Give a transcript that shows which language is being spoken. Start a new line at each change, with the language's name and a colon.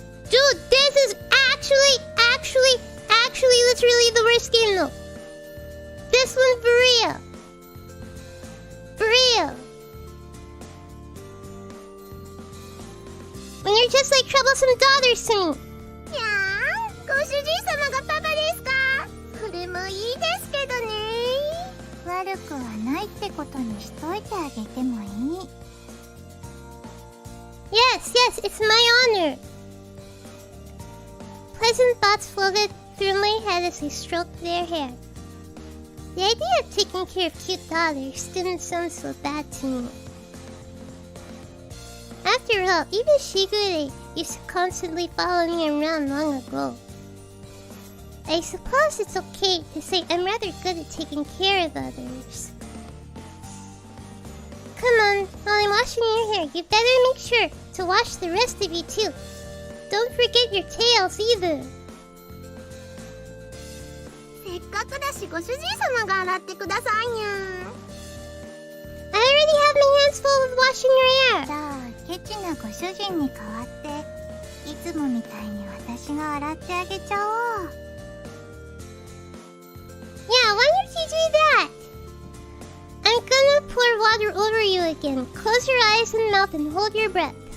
English: Dude, this is actually literally the worst game though. This one for real. For real. When you're just like troublesome daughters to me.
Japanese: にゃー、ご主人様がパパですか？それもいいですけどね。悪くはないってことにしといてあげてもいい。
English: Yes, it's my honor. Pleasant thoughts floated through my head as I stroked their hair. The idea of taking care of cute daughters didn't sound so bad to me. After all, even Shigure used to constantly follow me around long ago. I suppose it's okay to say I'm rather good at taking care of others. Come on, while I'm washing your hair, you better make sure to wash the rest of you too. Don't forget your tails either.
Japanese: せっかくだしご主人様が洗ってくださいにゃん。
English: I already have my hands full with washing your
Japanese: じ
English: hair.
Japanese: ゃあケチなご主人に代わっていつもみたいに私が洗ってあげちゃおう。
English: Yeah, why don't you do that? I'm gonna pour water over you again. Close your eyes and mouth and hold your breath.